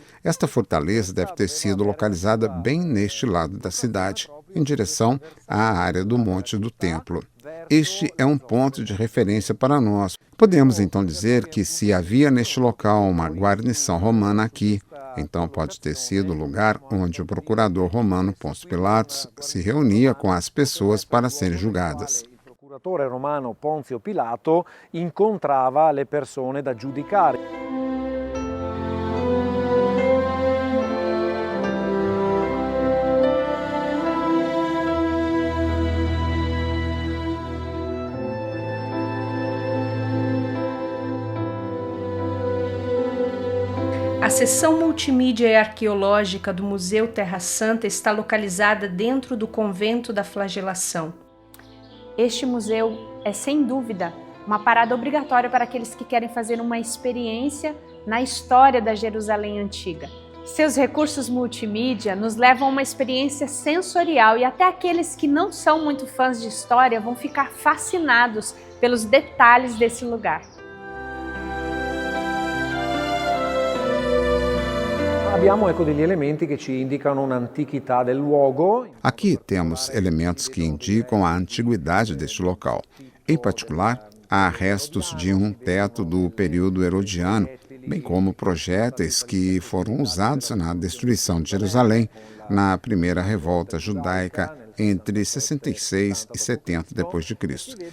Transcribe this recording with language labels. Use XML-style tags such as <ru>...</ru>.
<pt>Esta fortaleza deve ter sido localizada bem neste lado da cidade, em direção à área do Monte do Templo. Este é um ponto de referência para nós. Podemos então dizer que se havia neste local uma guarnição romana aqui, então pode ter sido o lugar onde o procurador romano Pôncio Pilatos se reunia com as pessoas para serem julgadas.</pt> <it>Il procuratore romano Ponzio Pilato incontrava le persone da giudicare.</it> <pt>A seção multimídia e arqueológica do Museu Terra Santa está localizada dentro do Convento da Flagelação. Este museu é, sem dúvida, uma parada obrigatória para aqueles que querem fazer uma experiência na história da Jerusalém antiga. Seus recursos multimídia nos levam a uma experiência sensorial e até aqueles que não são muito fãs de história vão ficar fascinados pelos detalhes desse lugar.</pt> <it>Abbiamo degli elementi che ci indicano un'antichità del luogo.</it> <pt>Aqui temos elementos que indicam a antiguidade deste local. Em particular, há restos de um teto do período herodiano, bem como projéteis que foram usados na destruição de Jerusalém na primeira revolta judaica entre 66 e 70 d.C.</pt>